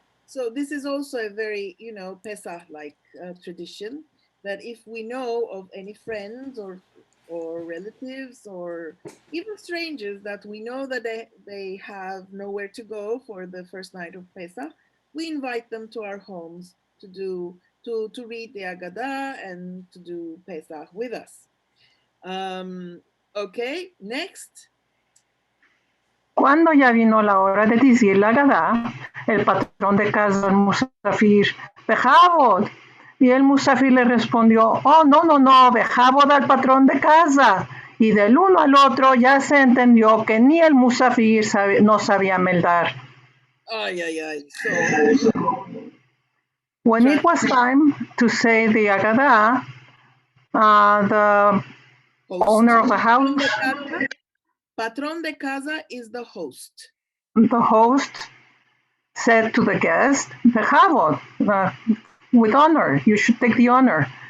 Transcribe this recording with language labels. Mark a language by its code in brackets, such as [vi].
[en] So this is also a very, Pesach-like tradition, that if we know of any friends or relatives or even strangers that we know that they have nowhere to go for the first night of Pesach, we invite them to our homes to read the Agadah and to do Pesach with us. Okay, next. [lad] Cuando ya vino la hora de decir la Agadá, el patrón de casa al musafir, Bejabod. Y el musafir le respondió, oh, no, Bejabod al patrón de casa. Y del uno al otro ya se entendió que ni el musafir no sabía meldar. [en] Ay. So, when it was time to say the Agadah, the host. Owner of the house, Patrón de casa is the host. The host said to the guest, Bechavod, with honor, you should take the honor.